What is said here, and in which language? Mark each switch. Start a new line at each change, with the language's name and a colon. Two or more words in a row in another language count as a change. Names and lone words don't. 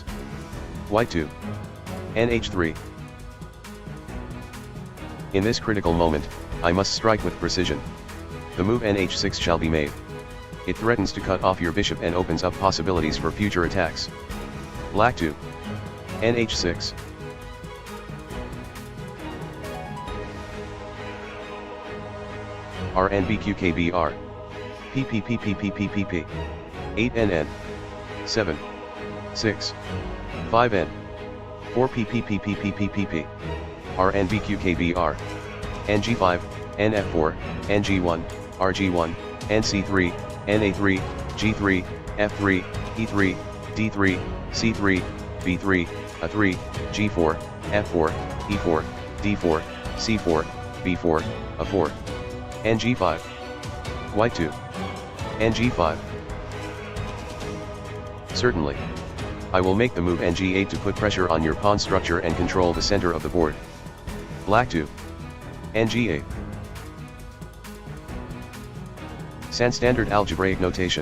English: White 2. nh3. In this critical moment, I must strike with precision. The move nh6 shall be made. It threatens to cut off your bishop and opens up possibilities for future attacks. Black 2. nh6. RNBQKBR. PPPPPPPP. 8NN. 7. 6. 5N. 4PPPPPPPP. RNBQKBR. NG5, NF4, NG1, RG1, NC3, NA3, G3, F3, E3, D3, C3, B3, A3, G4, F4, E4, D4, C4, B4, A4. NG5. White 2. NG5. Certainly. I will make the move NG8 to put pressure on your pawn structure and control the center of the board. Black 2. NG8. Sans standard algebraic notation.